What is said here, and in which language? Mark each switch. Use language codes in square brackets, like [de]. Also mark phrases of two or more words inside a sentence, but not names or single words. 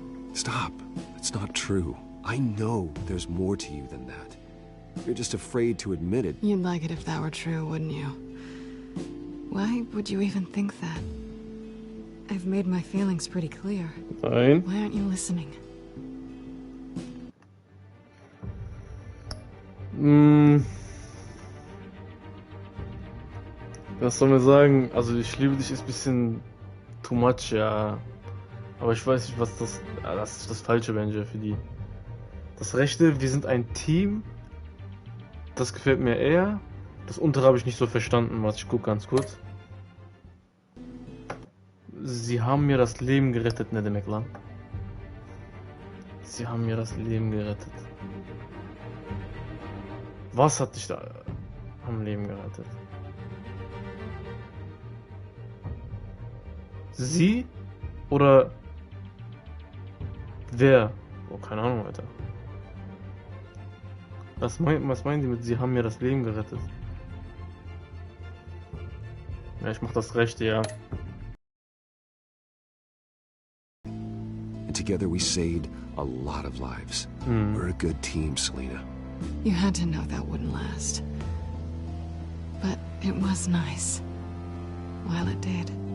[en] Stop. It's not true. I know there's more to you than that. You're just afraid to admit it. You'd like it if that were true, wouldn't you? Why would you even think that? I've made my feelings pretty clear. [de] Nein. [en] Why aren't you listening? [de] Was soll man sagen? Also ich liebe dich ist ein bisschen [en] too much, [de] ja. Aber ich weiß nicht, was das... Ja, das ist das Falsche, Benja, für die. Das Rechte, wir sind ein Team. Das gefällt mir eher. Das untere habe ich nicht so verstanden, was ich gucke ganz kurz. Sie haben mir das Leben gerettet, [tr] ne demek lan? [de] Sie haben mir das Leben gerettet. Was hat dich da am Leben gerettet? Sie? Oder wer? Oh, keine Ahnung, Alter. Was meinen Sie mit, Sie haben mir das Leben gerettet? Ja, ich mach das Rechte, ja. [en] And together we saved a lot of lives. We're a good team, Selina. You had to know that wouldn't last. But it was nice. While it did.